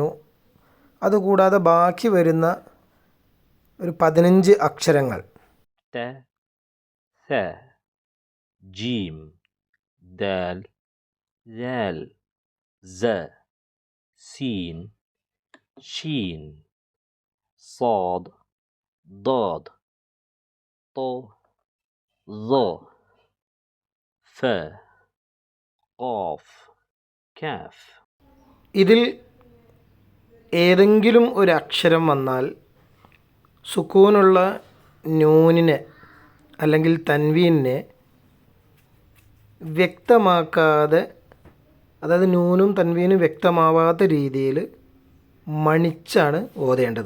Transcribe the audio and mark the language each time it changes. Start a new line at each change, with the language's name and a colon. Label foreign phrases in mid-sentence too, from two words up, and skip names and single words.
Malayalam: അതുകൂടാതെ ബാക്കി വരുന്ന ഒരു 15 അക്ഷരങ്ങൾ
Arabic: تا، ثا، جيم، دال، ذال، زا، سين، شين، صاد, ضاد, ط, ظ, ف, قاف، كاف.
Malayalam: ഇതിൽ ഏതെങ്കിലും ഒരു അക്ഷരം വന്നാൽ സുക്കൂനുള്ള നൂനിനെ അല്ലെങ്കിൽ തൻവീനിനെ വ്യക്തമാക്കാതെ, അതായത് നൂനും തൻവീനും വ്യക്തമാവാത്ത രീതിയിൽ മണിച്ചാണ് ഓതേണ്ടത്.